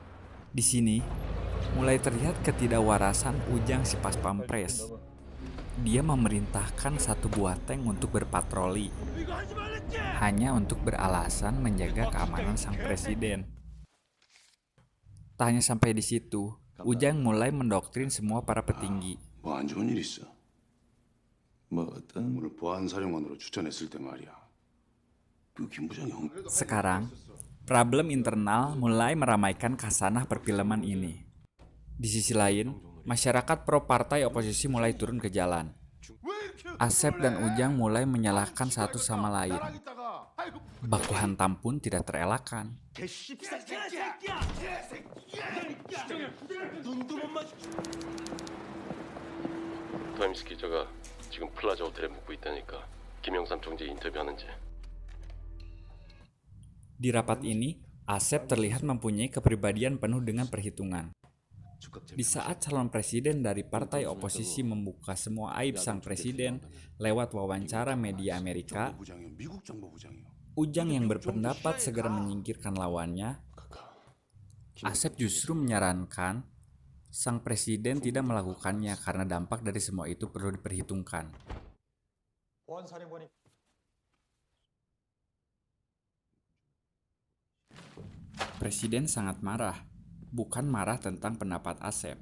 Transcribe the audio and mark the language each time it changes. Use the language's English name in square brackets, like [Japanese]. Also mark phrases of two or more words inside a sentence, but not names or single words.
[Indonesian] Di sini mulai terlihat ketidakwarasan Ujang si Pas Pampres. Dia memerintahkan satu buah tank untuk berpatroli, hanya untuk beralasan menjaga keamanan sang presiden. Tak hanya sampai di situ, Ujang mulai mendoktrin semua para petinggi. [Korean] 뭐 안 좋은 일 있어? 뭐 어떤 오늘 보안사령관으로 추천했을 때 말이야. 그 김 부장이 [Indonesian] Sekarang, problem internal mulai meramaikan khasanah perfilman ini. Di sisi lain, masyarakat pro partai oposisi mulai turun ke jalan. Asep dan Ujang mulai menyalahkan satu sama lain. Baku hantam pun tidak terelakkan. [Korean] 타임스 기자가 지금 플라자 호텔에 묵고 있다니까 김영삼 총재 인터뷰하는지. [Indonesian] Di rapat ini, Asep terlihat mempunyai kepribadian penuh dengan perhitungan. Di saat calon presiden dari partai oposisi membuka semua aib sang presiden lewat wawancara media Amerika, [Korean] 부장이요. 미국 정보부장이요. [Indonesian] Ujang yang berpendapat segera menyingkirkan lawannya, Asep justru menyarankan sang presiden tidak melakukannya karena dampak dari semua itu perlu diperhitungkan. Presiden sangat marah, bukan marah tentang pendapat Asep.